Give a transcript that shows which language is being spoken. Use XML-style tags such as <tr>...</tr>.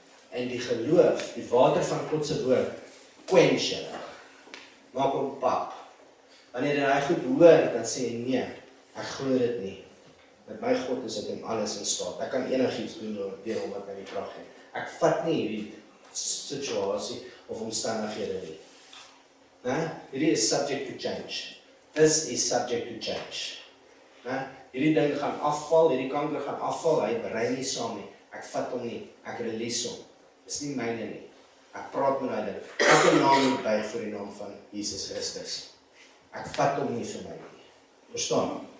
<af>En die geloof, die water van God se woord, quench hulle. Maak hom pap. Wanneer hy goed hoor, dan sê hy nee, ek glo dit nie. Met my God is ek in alles in staat. Ek kan enigiets doen deur hom wat my die krag gee. Ek vat nie hierdie situasie of omstandighede nie. Hierdie is</af> <en>subject to change. This is subject to change.</en> <af>Hierdie ding gaan afval, hierdie kanker gaan afval, hy berei nie saam nie. Ek vat hom nie, ek release hom. Dis nie myne nie. Ek praat met hy ding. Elke naam moet buig vir die naam van Jesus Christus. Ek vat hom nie vir my nie. Verstaan?</af>